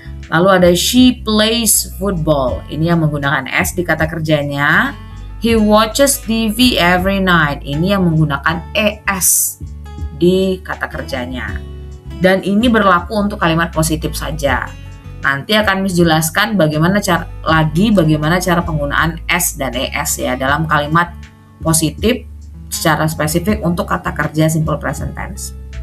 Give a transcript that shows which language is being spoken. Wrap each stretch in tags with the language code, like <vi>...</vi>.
<id>Lalu ada</id> <en>she plays football.</en> <id>Ini yang menggunakan s di kata kerjanya.</id> <en>He watches TV every night.</en> <id>Ini yang menggunakan es di kata kerjanya. Dan ini berlaku untuk kalimat positif saja. Nanti akan Miss jelaskan bagaimana cara penggunaan s dan es ya dalam kalimat positif secara spesifik untuk kata kerja simple present tense.</id>